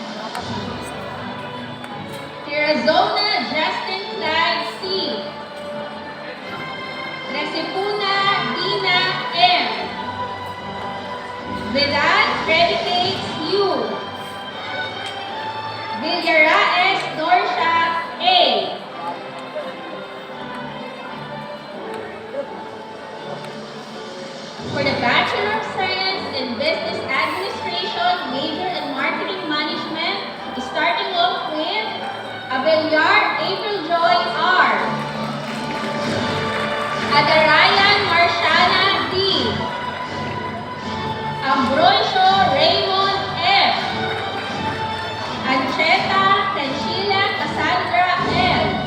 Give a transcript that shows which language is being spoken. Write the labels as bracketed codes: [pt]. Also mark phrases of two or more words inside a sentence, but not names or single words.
[en] Tirazona Justin Flag C. Resipuna Dina M. Vedad Predicates U. Villaraes Dorsha A. For the Bachelor of Science in Business Administration, major in Marketing Management, starting off with Abelyar April Joy R. Adarayan Marshana D. Ambrosio Raymond F. Ancheta Tenshila Cassandra L.